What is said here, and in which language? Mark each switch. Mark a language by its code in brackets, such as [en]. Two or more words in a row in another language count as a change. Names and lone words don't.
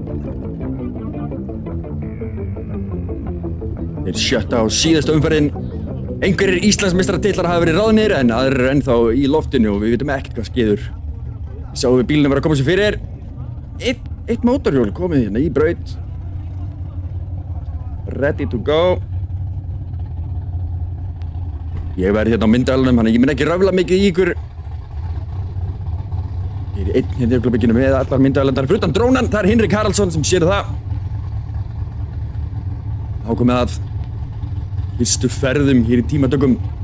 [is] Þeir 7. og síðasta umferðin. Einhverjir Íslandsmeistaratitlar hafa verið ráðnir en aðrir eru ennþá í loftinu og við vitum ekkert hvað skeður. Við sáum við bílunum vera að koma sér fyrir. Eitt mótorhjól komið hérna í braut. [en] Ready to go. [is] Ég verði hérna á myndavélunum, þannig að ég mun ekki röfla mikið í ykkur. Ég er einn hérna í öglabygginu með allar myndavélarnar fyrir utan drónan. Það er Hinrik Haraldsson sem sér það. Þá komið að fyrstu ferðum hér í tímatökum.